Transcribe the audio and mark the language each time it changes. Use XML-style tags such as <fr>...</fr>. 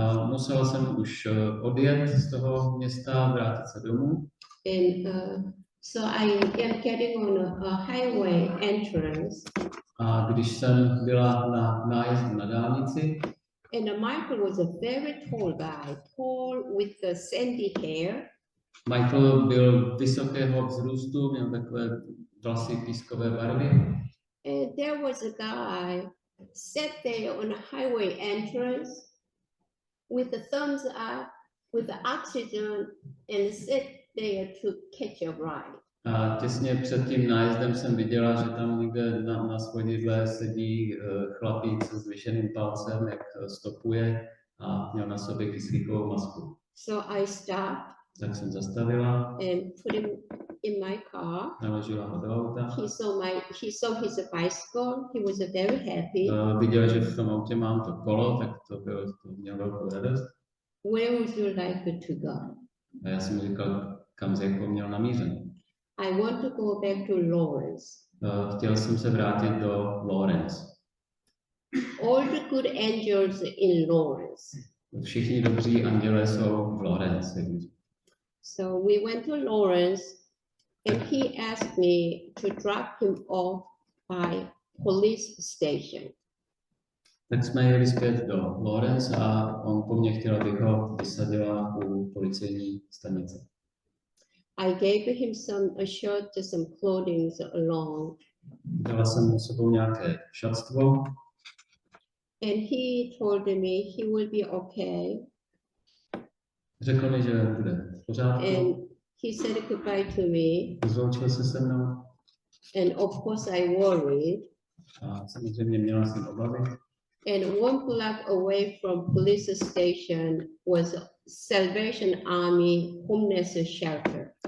<cs>Musela jsem už odjet z toho města, vrátit se domů.</cs> <en>And so I am getting on a highway entrance.</en> <cs>A když jsem byla na nájezdu na dálnici,</cs> <en>And Michael was a very tall guy, tall with the sandy hair.</en> <cs>Michael byl vysokého vzrůstu, měl takové vlasy pískové barvy.</cs> <en>And there was a guy sat there on the highway entrance with the thumbs up, with the oxygen, and sat there to catch a ride.</en> <cs>A těsně před tím nájezdem jsem viděla, že tam někde na svodidle sedí chlapík se zdviženým palcem, jak stopuje a měl na sobě kyslíkovou masku.</cs> <en>So I stopped</en> <cs>Tak jsem zastavila,</cs> <en>and put him in my car.</en> <cs>naložila ho do auta.</cs> <en>He saw his bicycle. He was very happy.</en> <cs>Viděl, že v tom autě mám to kolo, tak to měl velkou radost.</cs> <en>Where would you like to go?</en> <cs>A já jsem mu říkal, kam jsi jako měl namířeno.</cs> <en>I want to go back to Lawrence.</en> <cs>Chtěl jsem se vrátit do Lawrence.</cs> <en>All the good angels in Lawrence.</en> <cs>Všichni dobří andělé jsou v Lorenci.</cs> <en>So we went to Lawrence and he asked me to drop him off by police station.</en> <cs>Tak jsme jeli zpět do Lawrence a on po mně chtěl, abych ho vysadila u policejní stanice.</cs> <en>I gave him a shirt, some clothing along.</en> <cs>Dala jsem mu sebou nějaké šatstvo</cs> <en>And he told me he will be okay.</en> <cs>řekl mi, že bude v pořádku.</cs> <en>And he said goodbye to me.</en> <cs>Rozloučil se se mnou</cs> <en>And of course I worried.</en> <cs>a samozřejmě měla jsem obavy.</cs> <en>And 1 block away from police station was Salvation Army homeless shelter.</en>